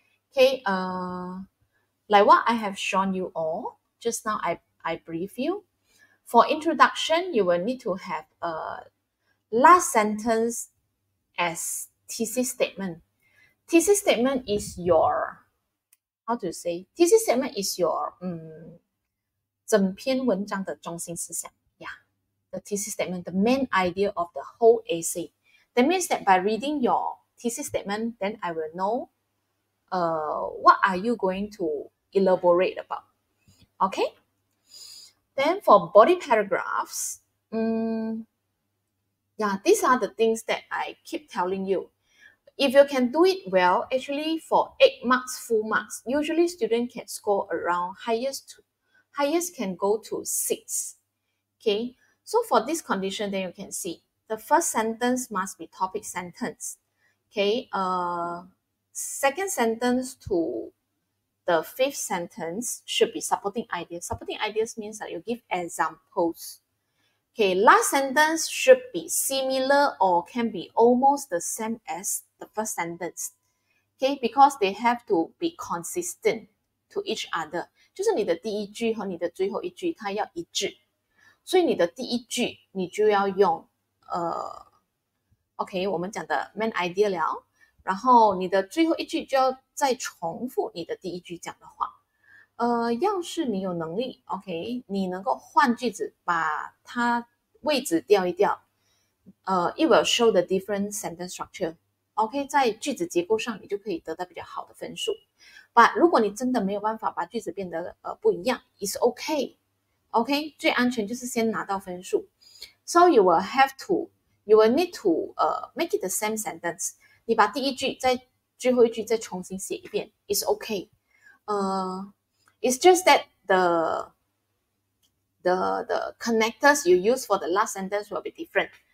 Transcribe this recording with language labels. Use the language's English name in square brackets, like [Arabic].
[English] Okay, like what I have shown you all just now, I brief you. For introduction, you will need to have a last sentence as thesis statement. Thesis statement is your, how to say? Thesis statement is your [Chinese] 整篇文章的中心思想. [English] Yeah, the thesis statement, the main idea of the whole essay. That means that by reading your thesis statement, then I will know what are you going to elaborate about. Okay? Then for body paragraphs, yeah, these are the things that I keep telling you. If you can do it well, actually for 8 marks, full marks, usually students can score around highest can go to 6. Okay, so for this condition, then you can see the first sentence must be topic sentence. Okay, second sentence to the 5th sentence should be supporting ideas. Supporting ideas means that you give examples. Okay, last sentence should be similar or can be almost the same as the first sentence. Okay, because they have to be consistent to each other. [Chinese] 就是你的第一句和你的最后一句它要一致，所以你的第一句你就要用OK 我们讲的 main idea 了，然后你的最后一句就要再重复你的第一句讲的话。要是你有能力 OK 你能够换句子把它位置调一调 [English] it will show the different sentence structure. [Chinese] OK 在句子结构上你就可以得到比较好的分数。 [English] But [Chinese] 如果你真的没有办法把句子变得不一样 [English] is okay. [Chinese] OK 最安全就是先拿到分数。 [English] So you will need to make it the same sentence. [Chinese] 你把第一句在最后一句再重新写一遍 [English] is okay. It's just that the connectors you use for the last sentence will be different.